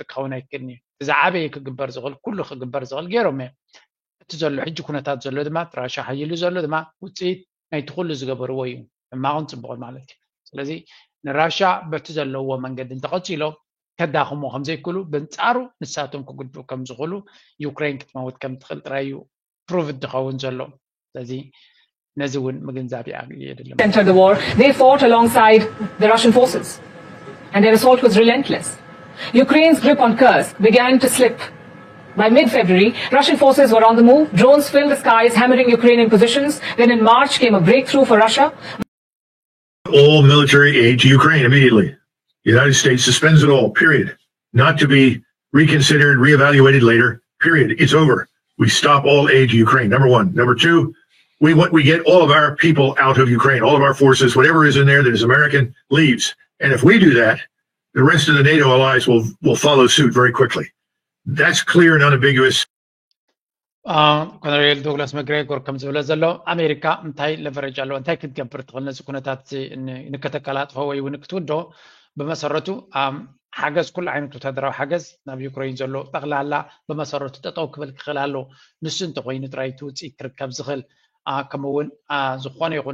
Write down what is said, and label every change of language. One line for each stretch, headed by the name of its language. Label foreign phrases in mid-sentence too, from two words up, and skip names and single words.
Tigrinya: ክኸውን ኣይክእልኒ እዩ እዚ ዓበየ ክግበር ዝኽእል ኩሉ ክግበር ዝኽእል ገይሮም እዮም እቲ ዘሎ ሕጂ ኩነታት ዘሎ ድማ ራሽያ ሓይሉ ዘሎ ድማ ውፅኢት ናይቲ ኩሉ ዝገበርዎ እዩ ሕማቕን ፅቡቕን ማለት እዩ ስለዚ ንራሽያ በቲ ዘለዎ መንገዲ እንተቐፂሎም ከዳኽሞ ከም ዘይክእሉ በንጻሩ ንሳቶም ክጉድኡ ከም ዝኽእሉ ዩክሬን ክትመውት ከም ትኽእል ጥራይ እዩ ፕሩቭ ድኸውን ዘሎ ስለዚ ነዚ እውን ምግንዛብ የድልም
English: entered the war, they fought alongside the Russian forces, and their assault was relentless. Ukraine's grip on Kursk began to slip. By mid-February, Russian forces were on the move. Drones filled the skies, hammering Ukrainian positions. Then in March came a breakthrough for Russia. All military aid to Ukraine immediately. The United States suspends it all, period. Not to be reconsidered, reevaluated later, period. It's over. We stop all aid to Ukraine, number one. Number two, we get all of our people out of Ukraine, all of our forces, whatever is in there that is American, leaves. And if we do that, the rest of the NATO allies will follow suit very quickly. That's clear and unambiguous.
Tigrinya: ኮሎኔል ዶግላስ መግሬጎር ከም ዝብለ ዘሎ ኣሜሪካ እንታይ ለቨሬጅ ኣለዎ እንታይ ክትገብር ትኽእል ነዚ ኩነታት ንከተቀላጥፎ ወይ እውን ክትውዶ ብመሰረቱ ሓገዝ ኩሉ ዓይነት ወታደራዊ ሓገዝ ናብ ዩክሬን ዘሎ ጠቕላላ ብመሰረቱ ጠጠው ክብል ክኽእል ኣሎ ንሱ እንተኮይኑ ጥራይ እቲ ውፅኢት ክርከብ ዝኽእል ከምኡውን ዝኾነ ይኹን